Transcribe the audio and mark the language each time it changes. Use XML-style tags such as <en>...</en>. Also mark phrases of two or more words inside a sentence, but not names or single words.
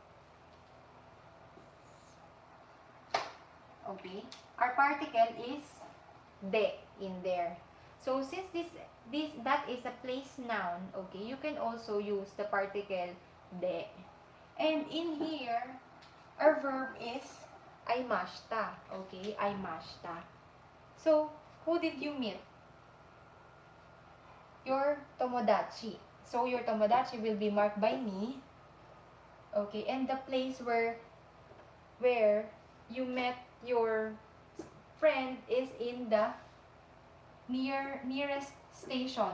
<en>Okay, our particle is de in there. So, since that is a place noun, okay, you can also use the particle de. And in here, our verb is aimashita. Okay, aimashita. So, who did you meet? your tomodachi. So your tomodachi will be marked by me. Okay, and the place where you met your friend is in the nearest station.</en>